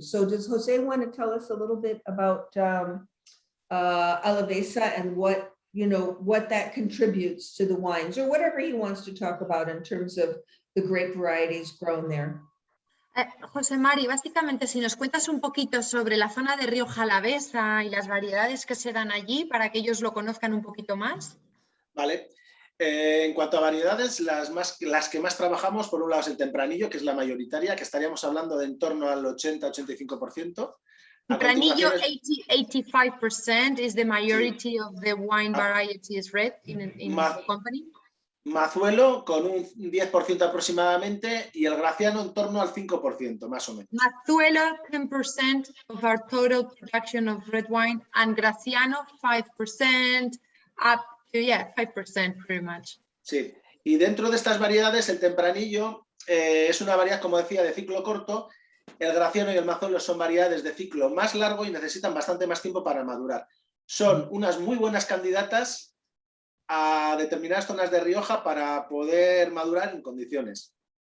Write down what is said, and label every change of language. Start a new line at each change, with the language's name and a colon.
English: So does Jose want to tell us a little bit about Alavesa and what, you know, what that contributes to the wines, or whatever he wants to talk about in terms of the grape varieties grown there?
Spanish: José Mari, básicamente si nos cuentas un poquito sobre la zona de Rioja Alavesa y las variedades que se dan allí para que ellos lo conozcan un poquito más. Vale. En cuanto a variedades, las que más trabajamos, por un lado es el tempranillo, que es la mayoritaria, que estaríamos hablando de en torno al 80-85%.
English: Tempranillo, 80-85% is the majority of the wine varieties red in the company.
Spanish: Mazuelo con un 10% aproximadamente y el Graciano en torno al 5%, más o menos.
English: Mazuelo, 10% of our total production of red wine, and Graciano, 5%, up to, 5% pretty much.
Spanish: Sí, y dentro de estas variedades, el tempranillo es una variedad, como decía, de ciclo corto. El Graciano y el Mazuelo son variedades de ciclo más largo y necesitan bastante más tiempo para madurar. Son unas muy buenas candidatas a determinadas zonas de Rioja para poder madurar en condiciones.